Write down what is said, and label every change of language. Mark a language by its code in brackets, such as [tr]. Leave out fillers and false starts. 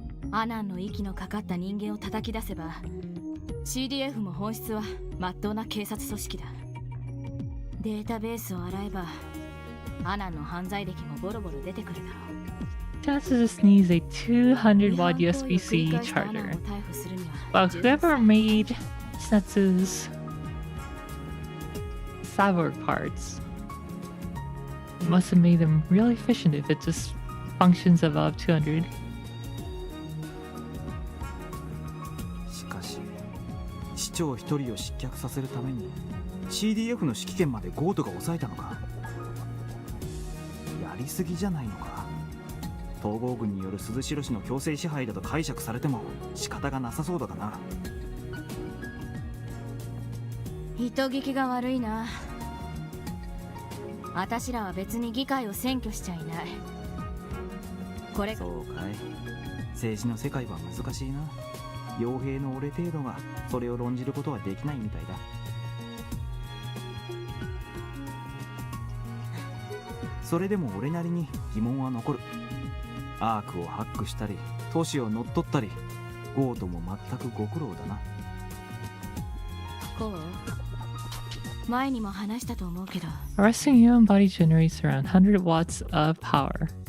[ja] アナンの息のかかった人間を叩き出せば CDF も本質は真っ当な警察組織だ。データベースを洗えばアナンの犯罪歴もボロボロ出てくるだろう。 [en] Chinatsu just needs a 200 watt USB-C charger. But whoever made Chinatsu's Cyborg parts must have made them really efficient if it just functions above 200. [ja] しかし市長一人を失脚させるために CDF の指揮権までゴートが抑えたのか。やりすぎじゃないのか。統合軍による鈴代氏の強制支配だと解釈されても仕方がなさそうだがな。人聞きが悪いな。私らは別に議会を占拠しちゃいない。これそうかい。政治の世界は難しいな。傭兵の俺程度がそれを論じることはできないみたいだ。それでも俺なりに疑問は残る。アークをハックしたり都市を乗っ取ったりゴートも全くご苦労だな。こう前にも話したと思うけど [en] A resting human body generates around 100 watts of power.